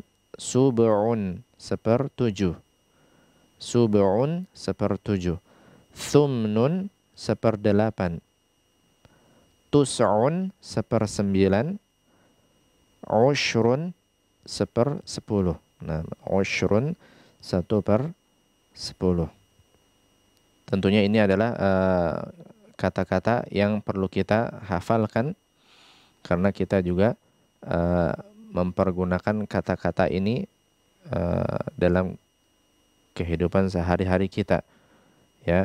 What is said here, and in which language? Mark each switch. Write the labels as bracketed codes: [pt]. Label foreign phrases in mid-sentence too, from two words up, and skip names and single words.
[id] Sub'un sepertujuh. Sub'un sepertujuh. Thumnun seperdelapan. Tus'un sepersembilan. Ushrun sepersepuluh. Nah, ushrun 1/10. Tentunya ini adalah kata-kata yang perlu kita hafalkan, karena kita juga mempergunakan kata-kata ini dalam kehidupan sehari-hari kita, ya.